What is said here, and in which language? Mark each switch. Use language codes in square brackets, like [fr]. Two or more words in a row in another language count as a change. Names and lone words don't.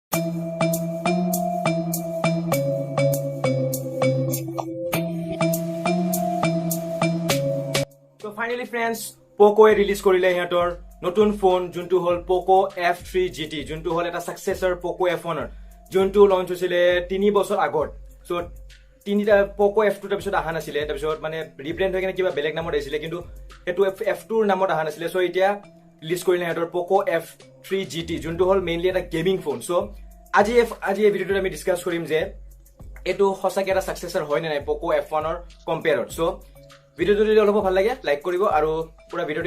[en] Finally friends, [as] Poco release korile hiator notun phone juntu hol Poco F3 GT juntu hol eta successor Poco F1 juntu launch hosile 3 বছৰ আগত so তিনিটা Poco F2 তাৰ পিছত আহা নাছিলে তাৰ পিছত মানে ৰিব্ৰেন্ড হৈ কিনে কিবা বেলেগ নামত আহিছিলে কিন্তু এটো F2 ৰ নামত আহা নাছিলে so এতিয়া ৰিলিজ কৰিলে হিঁহতে Poco F3 GT যিটো হ'ল mainly এটা [en] gaming phone [as] so আজি এই ভিডিওটো আমি ডিসকাস কৰিম যে এটো হসাকে এটা সাকসেসৰ হয় নাই Poco F1 ৰ কম্পেয়াৰত so ভিডিওটো যদি অলপ ভাল লাগে লাইক কৰিব আৰু পুৰা ভিডিওটো